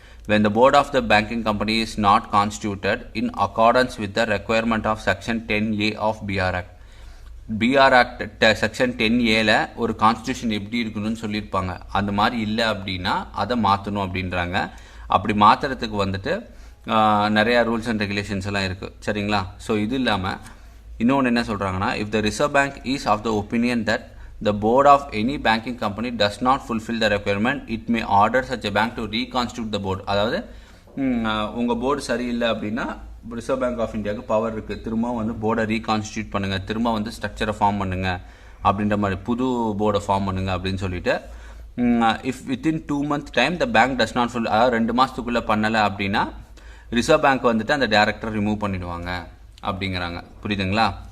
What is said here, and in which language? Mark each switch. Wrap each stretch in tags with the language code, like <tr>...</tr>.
<en>when the board of the banking company is not constituted in accordance with the requirement of section 10A of BR Act.</en> <ta>BR Act section 10Aல ஒரு constitution எப்படி இருக்கணும்னு சொல்லியிருப்பாங்க. அந்த மாதிரி இல்லை அப்படின்னா அதை மாற்றணும் அப்படின்றாங்க. அப்படி மாற்றுறதுக்கு வந்துட்டு நிறையா ரூல்ஸ் அண்ட் ரெகுலேஷன்ஸ் எல்லாம் இருக்குது. சரிங்களா. ஸோ இது இல்லாமல் இன்னொன்று என்ன சொல்கிறாங்கன்னா,</ta> <en>If the reserve bank is of the opinion that the board of any banking company does not fulfill the requirement, it may order such a bank to reconstitute the board.</en> <ta>அதாவது உங்கள் board சரியில்லை அப்படின்னா reserve bank of இந்தியாவுக்கு power இருக்குது, திரும்ப வந்து போர்டை reconstitute பண்ணுங்கள், திரும்ப வந்து ஸ்ட்ரக்சரை ஃபார்ம் பண்ணுங்கள் அப்படின்ற மாதிரி, புது போர்டை ஃபார்ம் பண்ணுங்க அப்படின்னு சொல்லிட்டு,</ta> <en>if within 2 month time the bank does not full,</en> <ta>அதாவது 2 மாதத்துக்குள்ளே பண்ணலை அப்படின்னா ரிசர்வ் பேங்க் வந்துட்டு அந்த டேரக்டரை ரிமூவ் பண்ணிடுவாங்க அப்படிங்கிறாங்க. புரியுதுங்களா?</ta>